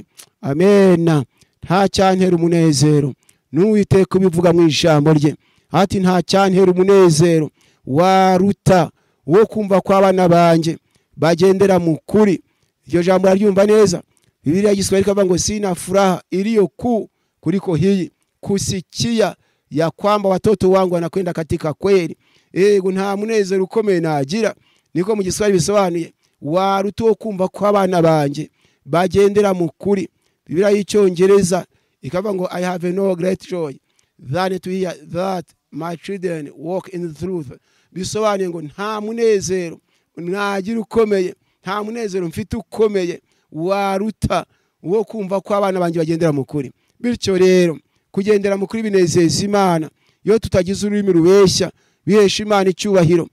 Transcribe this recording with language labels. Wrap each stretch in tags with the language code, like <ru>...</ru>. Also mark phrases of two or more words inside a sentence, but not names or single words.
<rw>Amen. Nta cyantera umunezero, n'Uwiteka ubivuga mu ijambo rye ati nta cyantera umunezero waruta uwo kumva ko abana banjye bagendera mu kuri. Iryo jambo raryumva neza.</rw> <sw>Biblia Kiswahili</sw> <rw>kavuga ngo</rw> <sw>sina furaha iliyo kuu kuliko hii, kusikia ya kwamba watoto wangu wanakwenda katika kweli.</sw> <rw>Nta munezero ukomeye nagira, niko mu Kiswahili bisobanuye, waruta uwo kumva ko abana banjye bagendera mu kuri. Biblia y'Icyongereza ikavuga ngo</rw> <en>I have no great joy than to hear that my children walk in the truth.</en> <rw>Bisobanuye ngo nta munezero nagira ukomeye, nta munezero mfite ukomeye waruta uwo kumva ko abana banjye bagendera mu kuri. Bityo rero kugendera mu kuri binezeza Imana. Iyo tutagize ururimi rubeshya bihesha Imana icyubahiro.</rw>